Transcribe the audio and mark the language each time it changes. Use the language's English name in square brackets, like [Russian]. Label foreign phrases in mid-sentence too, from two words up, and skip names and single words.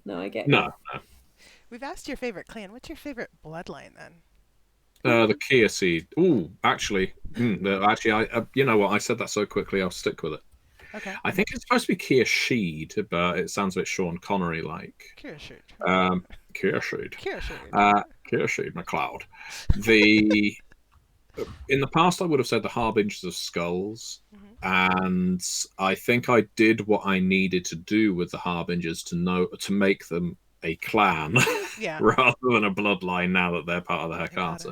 [English] No, I get you. No. We've asked your favorite clan. What's your favorite bloodline then? The Kia Seed. Ooh, actually, I you know what? I said that so quickly, I'll stick with it. Okay. I think it's supposed to be Kia Sheed, but it sounds a bit Sean Connery like. Kia Sheed. Kia Sheed. Kia Sheed. Kia Sheed McLeod. In the past, I would have said the Harbingers of Skulls, and I think I did what I needed to do with the Harbingers to make them a clan rather than a bloodline now that they're part of the Hecata.